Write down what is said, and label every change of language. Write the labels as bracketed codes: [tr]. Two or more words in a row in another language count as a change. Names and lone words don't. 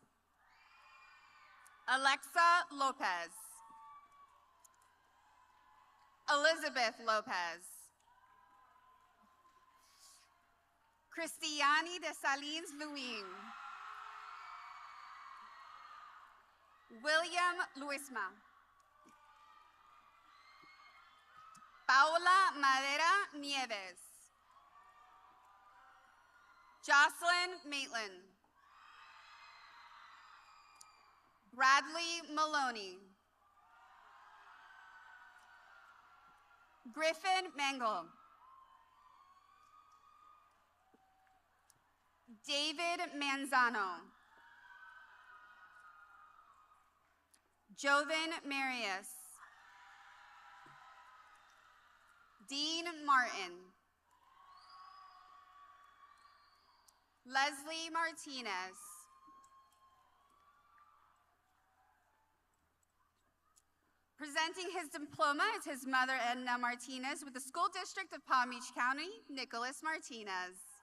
[en] Alexa Lopez. Elizabeth Lopez. Cristiani de Salins Luin. William Luisma. Paula Madera Nieves. Jocelyn Maitland. Bradley Maloney. Griffin Mangle. David Manzano. Joven Marius. Dean Martin. Leslie Martinez. Presenting his diploma is his mother, Edna Martinez, with the School District of Palm Beach County, Nicholas Martinez.